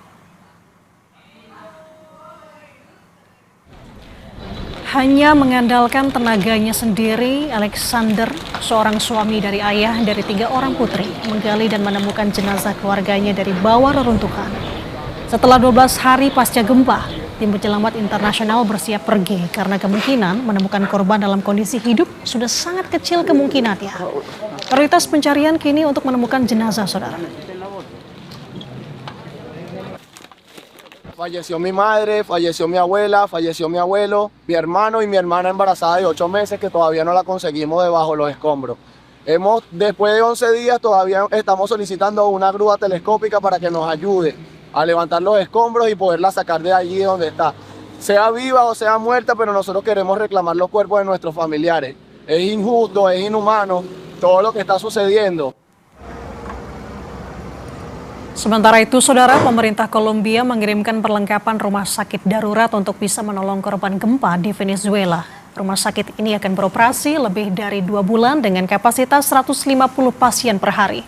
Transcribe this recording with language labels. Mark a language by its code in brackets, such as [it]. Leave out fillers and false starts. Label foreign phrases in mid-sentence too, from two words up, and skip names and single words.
[id] Hanya mengandalkan tenaganya sendiri, Alexander, seorang suami dari ayah dari 3 orang putri, menggali dan menemukan jenazah keluarganya dari bawah reruntuhan. Setelah 12 hari pasca gempa, tim penyelamat internasional bersiap pergi karena kemungkinan menemukan korban dalam kondisi hidup sudah sangat kecil kemungkinannya. Prioritas pencarian kini untuk menemukan jenazah, saudara. [es] Falleció mi madre, falleció mi abuela, falleció mi abuelo, mi hermano y mi hermana embarazada de 8 meses que todavía no la conseguimos debajo los escombros. Después de 11 días todavía estamos solicitando una grúa telescópica para que nos ayude a levantar los escombros y poderla sacar de allí donde está. Sea viva o sea muerta, pero nosotros queremos reclamar los cuerpos de nuestros familiares. Es injusto, es inhumano todo lo que está sucediendo. [id] Sementara itu, saudara, pemerintah Kolombia mengirimkan perlengkapan rumah sakit darurat untuk bisa menolong korban gempa di Venezuela. Rumah sakit ini akan beroperasi lebih dari 2 bulan dengan kapasitas 150 pasien per hari.